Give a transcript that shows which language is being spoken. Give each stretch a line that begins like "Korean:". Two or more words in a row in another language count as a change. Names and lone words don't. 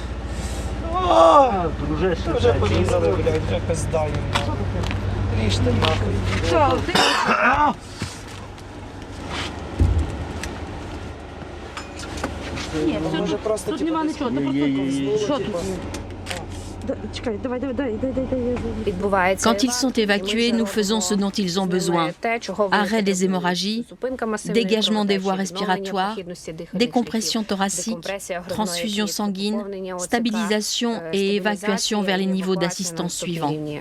Ukrainian: Вже порізали, блядь, вже пизда їм. Ріжте нахуй. Що, ти? Ні, Може просто тут нема нічого, ти просто... Що тут? Чекай, давай.
French: quand ils sont évacués, nous faisons ce dont ils ont besoin. Arrêt des hémorragies, dégagement des voies respiratoires, décompression thoracique, transfusion sanguine, stabilisation et évacuation vers les niveaux d'assistance suivants.